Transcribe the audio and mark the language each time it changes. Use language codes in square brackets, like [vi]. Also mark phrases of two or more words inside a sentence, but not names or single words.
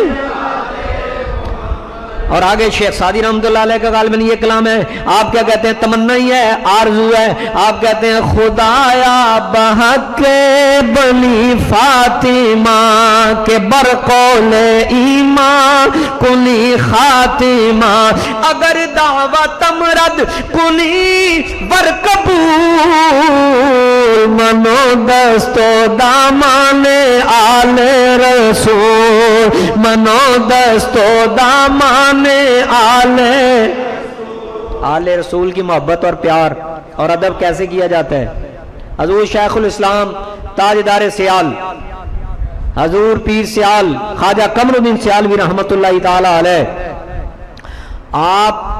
[ur] اور آگے شیخ سعدی [ar] رحمت اللہ علیہ [ur] کا غالباً یہ کلام ہے، آپ کیا کہتے ہیں، تمنا ہی ہے، آرزو ہے، آپ کہتے ہیں [fa] خدایا بحق بنی فاطمہ کے برقول ایمان کنی خاتمہ، اگر دعوت امرد کنی برقبول، منو دستو دامان آل رسول، منو دستو دامان [ur] آل رسول کی محبت اور پیار اور ادب کیسے کیا جاتا ہے۔ حضور شیخ الاسلام تاجدار سیال، حضور پیر سیال خواجہ قمر الدین سیالوی [ar] رحمت اللہ تعالی علیہ، [ur] آپ